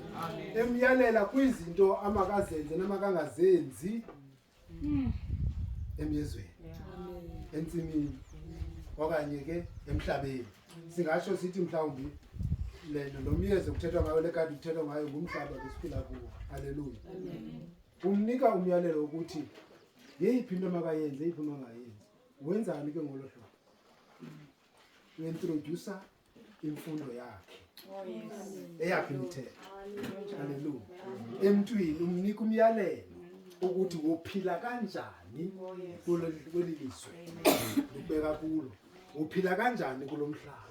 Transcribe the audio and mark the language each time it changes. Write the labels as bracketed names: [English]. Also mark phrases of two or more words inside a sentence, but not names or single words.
[Xhosa] Emyalela kwizinto amakazenze namakangazenzi emyezweni entsimini okanye ke emhlabeni. Singasho sithi mhlawumbi lento nomyezo kuthethwa ngayo lekade kuthethwa ngayo ngumhlaba besiphila kuwo. Hallelujah. Umnika umyalelo ukuthi yeyiphi into makayenze yeyiphi mangayenzi. Wenzani ke ngolo hlobo? Uintroduce imfundo yakhe. Eyakhe imithetho. Hallelujah. Emntwini umnika umyalelo ukuthi wophila kanjani kuleli lizwe. Ubeka kulo. Uphila kanjani kulomhlaba.